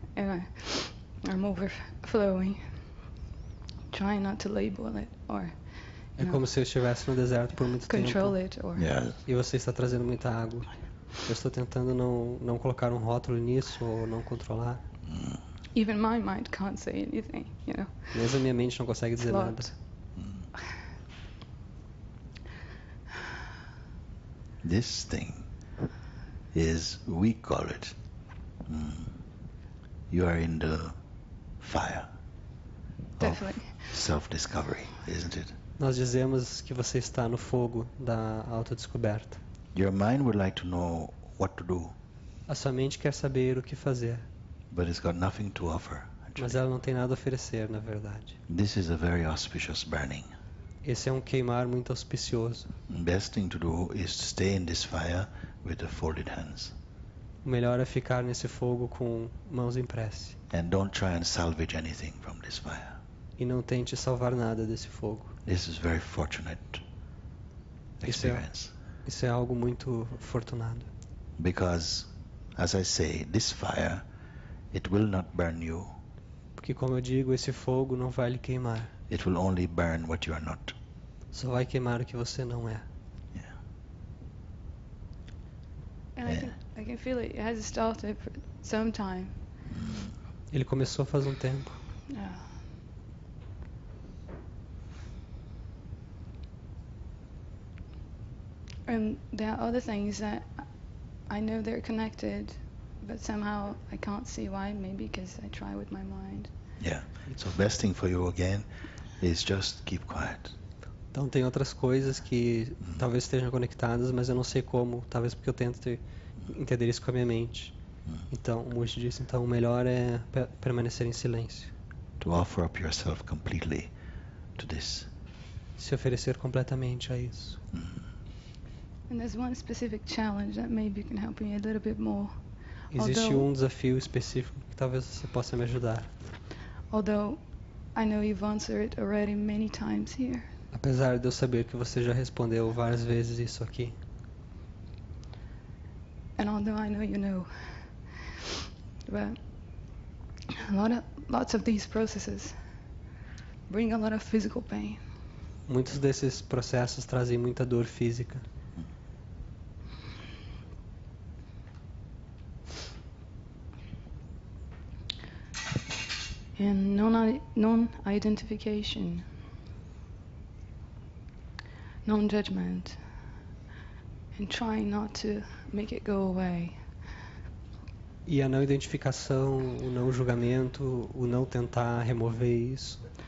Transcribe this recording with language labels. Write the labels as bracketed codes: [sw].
[en] and I'm overflowing, trying not to label it or [pt] É como se eu estivesse no deserto por muito tempo [en] control it or Yeah. [pt] e você está trazendo muita água. Eu estou tentando não colocar um rótulo nisso ou não controlar. [en] even my mind can't say anything, you know. [pt] Mesmo a minha mente não consegue [en] It's [pt] dizer [en] a [pt] nada. [en] lot. This thing is, we call it, you are in the fire Definitely. of self-discovery, isn't it? [pt] Nós dizemos que você está no fogo da autodescoberta. [en] Your mind would like to know what to do, [pt] A sua mente quer saber o que fazer, [en] but it's got nothing to offer. [pt] mas [en] Actually. [pt] ela não tem nada a oferecer, na verdade. [en] This is a very auspicious burning. [pt] Esse é um queimar muito auspicioso. [en] The best thing to do is to stay in this fire with the folded hands. [pt] O melhor é ficar nesse fogo com mãos em prece. [en] And don't try and salvage anything from this fire. [pt] E não tente salvar nada desse fogo. [en] This is very fortunate [pt] Isso é, [en] experience. [pt] isso é algo muito afortunado. [en] Because, as I say, this fire, it will not burn you. [pt] Porque, como eu digo, esse fogo não vai lhe queimar. [en] It will only burn what you are not. [pt] Só vai queimar o que você não é. [en] Yeah. And I can feel it. It has started for some time. [pt] Ele começou faz um tempo. [en] Yeah. And there are other things that I know they're connected, but somehow I can't see why. Maybe because I try with my mind. Yeah. So best thing for you again is just keep quiet. [pt] Então tem outras coisas que talvez estejam conectadas, mas eu não sei como. Talvez porque eu tento entender isso com a minha mente. Então, o Mooji disse, então o melhor é permanecer em silêncio. [en] To offer up yourself completely to this. [pt] Se oferecer completamente a isso. [en] And there's one specific challenge that maybe can help me a little bit more. [pt] Existe [en] Although- [pt] um desafio específico que talvez você possa me ajudar. [en] Although I know you've answered it already many times here. [pt] Apesar de eu saber que você já respondeu várias vezes isso aqui. [en] And although I know you know, but lots of these processes bring a lot of physical pain. [pt] Muitos desses processos trazem muita dor física. [en] And non-identification, non-judgment, and trying not to make it go away. [pt] E a não identificação, o não julgamento, o não tentar remover isso.